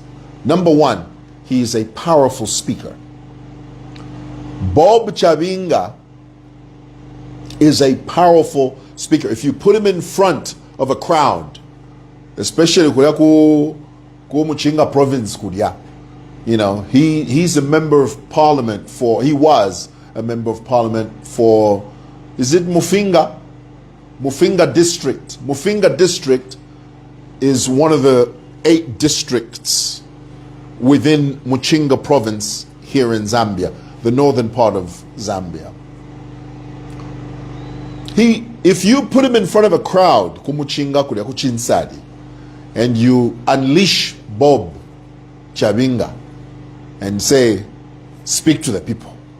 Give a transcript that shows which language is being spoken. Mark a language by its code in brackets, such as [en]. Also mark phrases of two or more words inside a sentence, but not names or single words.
[en] Number one, he is a powerful speaker. Bob Chabinga is a powerful speaker. If you put him in front of a crowd, especially Muchinga province, you know, he's a member of parliament he was a member of parliament for, is it Mufinga? Mufinga district. Mufinga district is one of the 8 districts within Muchinga province here in Zambia, the northern part of Zambia. If you put him in front of a crowd, and you unleash Bob Chabinga and say, speak to the people.